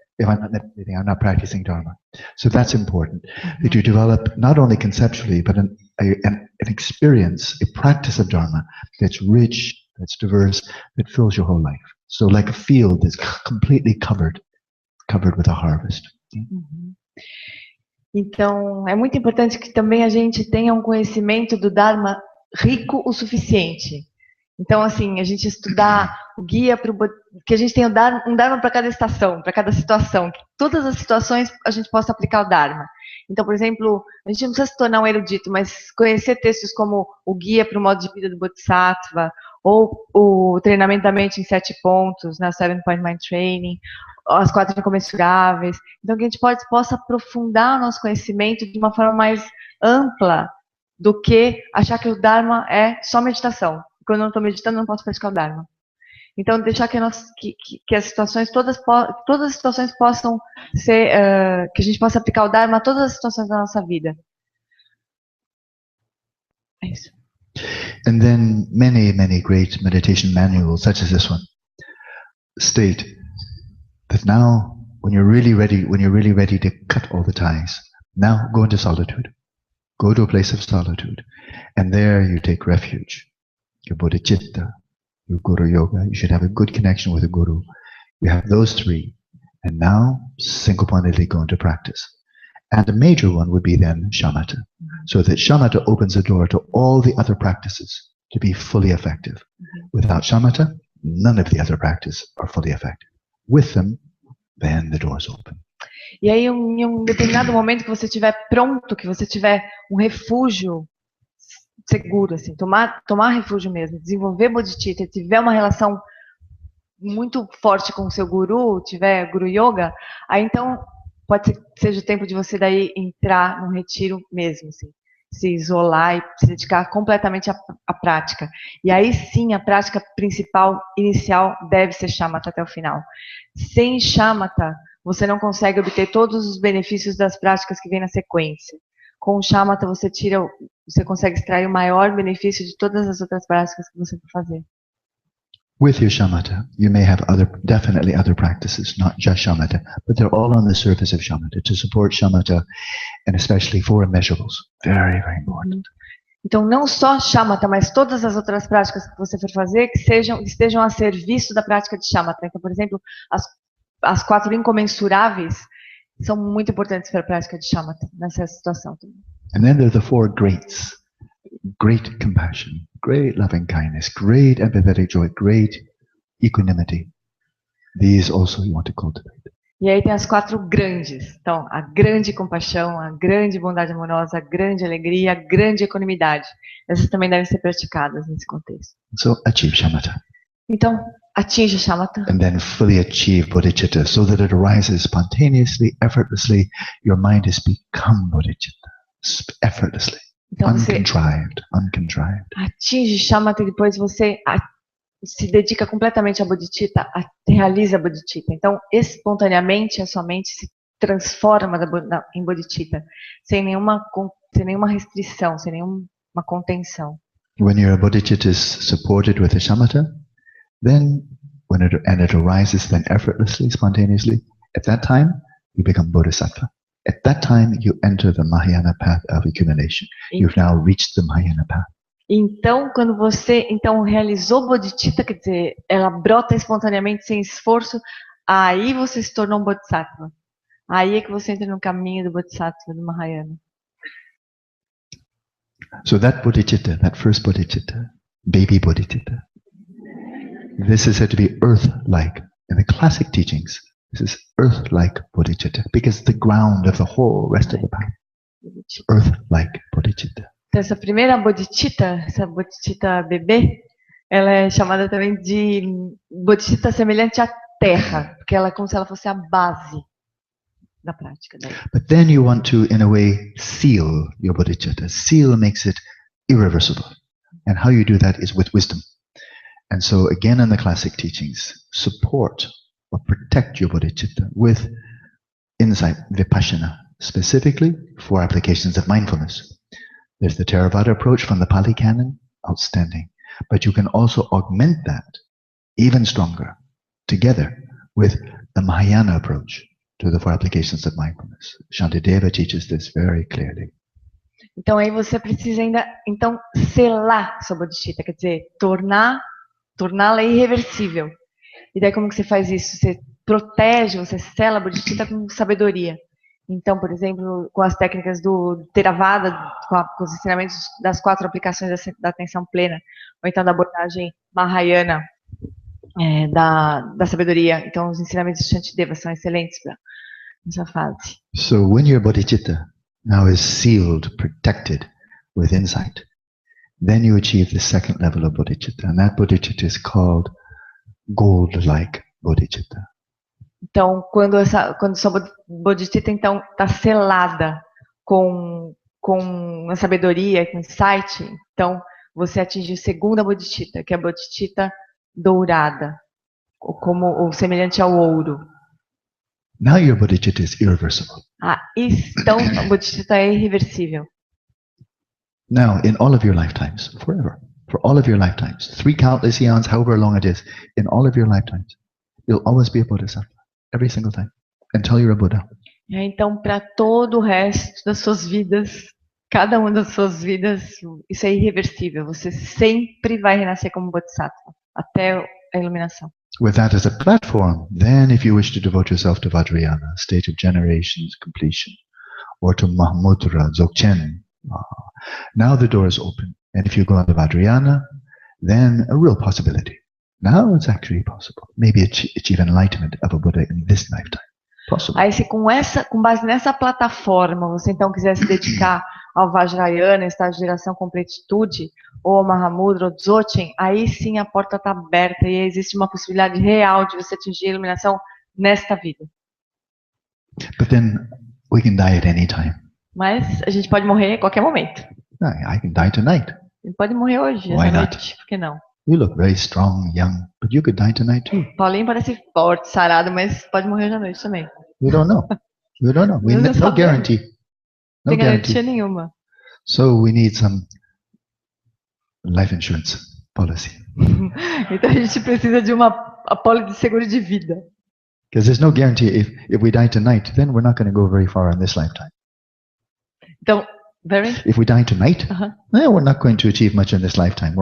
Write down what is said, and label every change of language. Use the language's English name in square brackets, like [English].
[English] If I'm not meditating, I'm not practicing Dharma. So that's important, that you develop not only conceptually, but an experience, a practice of Dharma that's rich, that's diverse, that fills your whole life. So like a field that's completely covered with a harvest. [Portuguese] Então, é muito importante que também a gente tenha um conhecimento do Dharma rico o suficiente. Então, assim, a gente estudar o guia que a gente tenha um Dharma para cada estação, para cada situação, que todas as situações a gente possa aplicar o Dharma. Então, por exemplo, a gente não precisa se tornar um erudito, mas conhecer textos como o guia para o modo de vida do Bodhisattva, ou o treinamento da mente em 7 pontos, né, [English] 7-point mind training, [Portuguese] as 4 incomensuráveis. Então, que a gente possa aprofundar o nosso conhecimento de uma forma mais ampla do que achar que o Dharma é só meditação. Quando eu não estou meditando, eu não posso praticar o Dharma. Então, deixar que as situações, todas as situações possam ser, que a gente possa aplicar o Dharma a todas as situações da nossa vida. É isso. [English] And then many, many great meditation manuals, such as this one, state that now, when you're really ready to cut all the ties, now go into solitude. Go to a place of solitude. And there you take refuge. Your bodhicitta, your guru yoga. You should have a good connection with a guru. You have those 3. And now, single-pointedly go into practice. And the major one would be then shamatha. So that shamatha opens the door to all the other practices to be fully effective. Without shamatha, none of the other practices are fully effective. With them, then the doors open. [Portuguese] E aí, em um determinado momento que você estiver pronto, que você tiver um refúgio seguro, assim, tomar refúgio mesmo, desenvolver bodhicitta, tiver uma relação muito forte com o seu guru, tiver guru yoga, aí então pode ser que seja o tempo de você daí entrar num retiro mesmo, assim, se isolar e se dedicar completamente à prática. E aí sim, a prática principal, inicial, deve ser shamatha até o final. Sem shamatha, você não consegue obter todos os benefícios das práticas que vêm na sequência. Com o shamatha, você consegue extrair o maior benefício de todas as outras práticas que você for fazer. [English] With your shamatha, you may have definitely other practices, not just shamatha, but they're all on the surface of shamatha, to support shamatha, and especially 4 immeasurables. Very, very important. [Portuguese] Então, não só shamatha, mas todas as outras práticas que você for fazer, que estejam a serviço da prática de shamatha. Então, por exemplo, as 4 incomensuráveis são muito importantes para a prática de shamatha, nessa situação também. [English] And then there are the 4 greats. Great compassion, great loving kindness, great empathetic joy, great equanimity. These also you want to cultivate. [Portuguese] E aí tem as 4 grandes. Então, a grande compaixão, a grande bondade amorosa, a grande alegria, a grande equanimidade. Essas também devem ser praticadas nesse contexto. [English] So achieve shamatha. [Portuguese] Então, atinja shamatha. [English] And then fully achieve bodhicitta, so that it arises spontaneously, effortlessly. Your mind has become bodhicitta, effortlessly. [Portuguese] Então, você [English] uncontrived. [Portuguese] atinge shamatha e depois você se dedica completamente à bodhicitta, realiza a bodhicitta. Então, espontaneamente, a sua mente se transforma em bodhicitta, sem nenhuma restrição, sem nenhuma contenção. [English] When your bodhicitta is supported with a shamatha, then it arises then effortlessly, spontaneously, at that time you become bodhisattva. At that time you enter the Mahayana path of accumulation. You've now reached the Mahayana path. [Portuguese] Então, quando você realizou bodhicitta, quer dizer, ela brota espontaneamente, sem esforço, aí você se tornou um bodhisattva. Aí é que você entra no caminho do bodhisattva, do Mahayana. [English] So that bodhicitta, that first bodhicitta, baby bodhicitta, this is said to be earth-like. In the classic teachings, this is earth-like bodhicitta, because the ground of the whole rest of the path. Earth-like bodhicitta. [Portuguese] Então, essa primeira bodhicitta, essa bodhicitta bebê, ela é chamada também de bodhicitta semelhante à terra, porque ela é como se ela fosse a base da prática dela. [English] But then you want to, in a way, seal your bodhicitta. Seal makes it irreversible. And how you do that is with wisdom. And so again in the classic teachings, support or protect your bodhicitta with insight, vipassana, specifically for applications of mindfulness. There's the Theravada approach from the Pali Canon, outstanding. But you can also augment that even stronger together with the Mahayana approach to the four applications of mindfulness. Shantideva teaches this very clearly. [Portuguese] Então aí você precisa ainda selar sua bodhicitta, quer dizer, torná-la irreversível. E daí como que você faz isso? Você protege, você sela a bodhicitta com sabedoria. Então, por exemplo, com as técnicas do Theravada, com os ensinamentos das 4 aplicações da atenção plena, ou então da abordagem Mahayana, da sabedoria. Então, os ensinamentos de Shantideva são excelentes para essa fase. [English] So when your bodhicitta now is sealed, protected with insight, then you achieve the second level of bodhicitta, and that bodhicitta is called gold-like bodhicitta. [Portuguese] Então, quando sua bodhicitta está selada com a sabedoria, com insight, então você atinge a segunda bodhicitta, que é a bodhicitta dourada, ou semelhante ao ouro. [English] Now your bodhicitta is irreversible. [Portuguese] Então a bodhicitta é irreversível. [English] Now, in all of your lifetimes, forever, for all of your lifetimes, 3 countless eons, however long it is, in all of your lifetimes, you'll always be a bodhisattva. Every single time, until you're a Buddha. [Portuguese] Então, para todo o resto das suas vidas, cada uma das suas vidas, isso é irreversível. Você sempre vai renascer como Bodhisattva, até a iluminação. [English] With that as a platform, then if you wish to devote yourself to Vajrayana, state of generations, completion, or to Mahamudra, Dzogchen, now the door is open. And if you go into Vajrayana, then a real possibility. Now it's actually possible. Maybe achieve enlightenment of a Buddha in this lifetime. Possible. [Portuguese] Aí se com base nessa plataforma, você então quiser se dedicar ao Vajrayana, estado de geração completitude, ou ao Mahamudra, ou Dzogchen, aí sim a porta está aberta e existe uma possibilidade real de você atingir a iluminação nesta vida. [English] But then we can die at any time. [Portuguese] Mas a gente pode morrer a qualquer momento. [English] I can die tonight. [Portuguese] A gente pode morrer hoje, [English] Why [Portuguese] essa [English] not? [Portuguese] noite, por que não? [English] You look very strong, young, but you could die tonight too. [Portuguese] Paulinho parece forte, sarado, mas pode morrer hoje à noite também. [English] We don't know. We don't know. No guarantee. No [Portuguese] Sem garantia [English] guarantee. [Portuguese] nenhuma. [English] So we need some life insurance policy. [Portuguese] Então a gente precisa de uma apólice de seguro de vida. [English] Because there's no guarantee if we die tonight, then we're not going to go very far in this lifetime. [Portuguese] Então, [English] If we die tonight, then we're not going to achieve much in this lifetime.